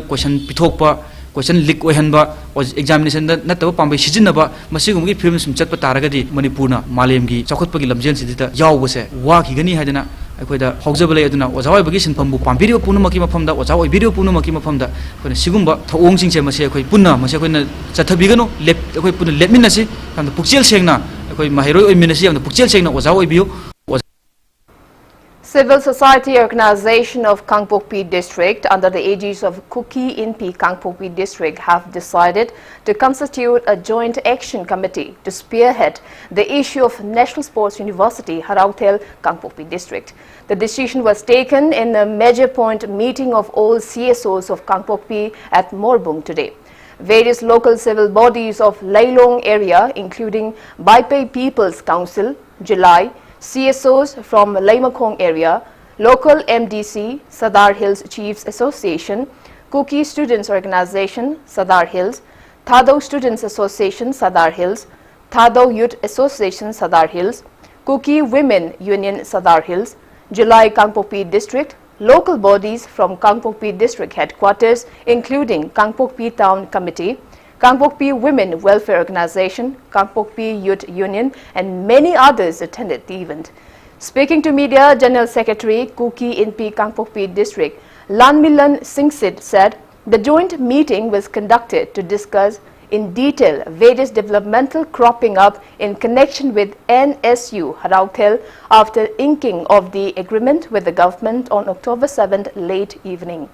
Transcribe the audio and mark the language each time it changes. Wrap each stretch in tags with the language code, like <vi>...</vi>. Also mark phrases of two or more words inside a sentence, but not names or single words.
<mni>কোশ্চেন পিথোকপা</mni> <en>question leak</en> <mni>ওহনবা এগজামিনেশন দা নতবা পাংবে সিজিনবা মসিগুমগি ফিল্ম সুম চতপা তারগদি মণিপুরনা মালেমগি চখতপগি লমজেল সিদিদা যাওবসে ৱাখিগনি হায়দনা অখোইদা হৌজবলে অদুনা ওজাৱাইবগি সিনফমবু পাংবিরিবো পুনুমকি মফমদা ওজাৱাইবিরিবো পুনুমকি মফমদা অখোইনা সিগুম্বা থৌওংসিংসে মসে অখোই পুন্না মসে অখোইনা চথবিগনো লেপ অখোই পুন লেপমিনসি যামনা পুকচেল সেংনা অখোই মাহিরোই ওইমিনসি যামনা পুকচেল সেংনা ওজাৱাইবিয়ো.</mni> <en>Civil Society Organization of Kangpokpi District under the aegis of Kuki Inpi Kangpokpi District have decided to constitute a joint action committee to spearhead the issue of National Sports University Harautel Kangpokpi District. The decision was taken in a major point meeting of all CSOs of Kangpokpi at Morbung today. Various local civil bodies of Lailong area including Baipai People's Council, July, CSOs from Laimakong area, local MDC, Sadar Hills Chiefs Association, Kuki Students Organization, Sadar Hills, Thado Students Association, Sadar Hills, Thado Youth Association, Sadar Hills, Kuki Women Union, Sadar Hills, July Kangpokpi District, local bodies from Kangpokpi District Headquarters including Kangpokpi Town Committee, Kangpokpi Women Welfare Organization, Kangpokpi Youth Union and many others attended the event. Speaking to media, General Secretary Kuki Inpi Kangpokpi District, Lanmilan Singsit said the joint meeting was conducted to discuss in detail various developmental cropping up in connection with NSU Harautel after inking of the agreement with the government on October 7th late evening.</en>